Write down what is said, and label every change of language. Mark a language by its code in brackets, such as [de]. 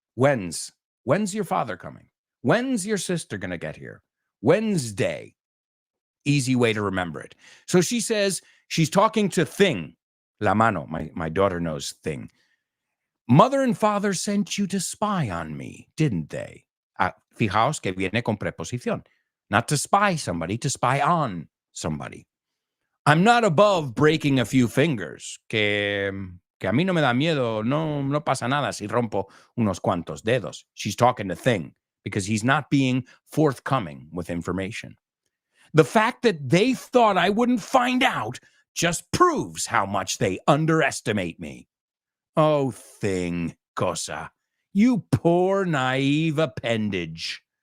[en] When's your father coming? When's your sister going to get here? Wednesday. Easy way to remember it. So she says she's talking to Thing. [es] La mano. [en] My daughter knows Thing. Mother and father sent you to spy on me, didn't they? [es] Fijaos que viene con preposición. [en] Not to spy somebody, to spy on somebody. I'm not above breaking a few fingers. [es] Que a mí no me da miedo. No pasa nada si rompo unos cuantos dedos. [en] She's talking to Thing because he's not being forthcoming with information. The fact that they thought I wouldn't find out just proves how much they underestimate me. Oh, Thing, cosa. You poor, naive appendage.